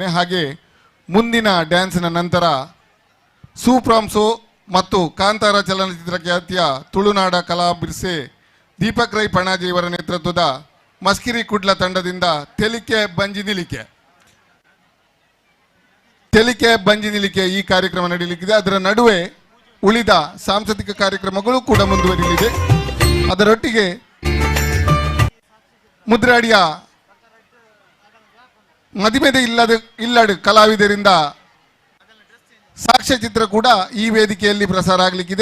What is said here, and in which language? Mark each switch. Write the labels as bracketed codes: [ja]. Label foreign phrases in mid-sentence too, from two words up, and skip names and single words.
[kn] ಹಾಗೆ ಮುಂದಿನ ಡ್ಯಾನ್ಸ್ನ ನಂತರ ಸೂಪ್ರಾಮ್ಸೋ ಮತ್ತು ಕಾಂತಾರ ಚಲನಚಿತ್ರ ಖ್ಯಾತಿಯ ತುಳುನಾಡ ಕಲಾ ಬಿರ್ಸೆ ದೀಪಕ್ ರೈ ಪಣಾಜಿ ಇವರ ನೇತೃತ್ವದ ಮಸ್ಕಿರಿ ಕುಡ್ಲ ತಂಡದಿಂದ ತೆಲಿಕೆ ಬಂಜಿ ನಿಲಿಕೆ ಈ ಕಾರ್ಯಕ್ರಮ ನಡೆಯಲಿಕ್ಕಿದೆ. ಅದರ ನಡುವೆ ಉಳಿದ ಸಾಂಸ್ಕೃತಿಕ ಕಾರ್ಯಕ್ರಮಗಳು ಕೂಡ ಮುಂದುವರಿಯಲಿದೆ. ಅದರೊಟ್ಟಿಗೆ ಮುದ್ರಾಡಿಯ ಮದಿಮೆದೆ ಇಲ್ಲದ ಕಲಾವಿದರಿಂದ ಸಾಕ್ಷ್ಯಚಿತ್ರ ಕೂಡ ಈ ವೇದಿಕೆಯಲ್ಲಿ ಪ್ರಸಾರ ಆಗಲಿಕ್ಕಿದೆ.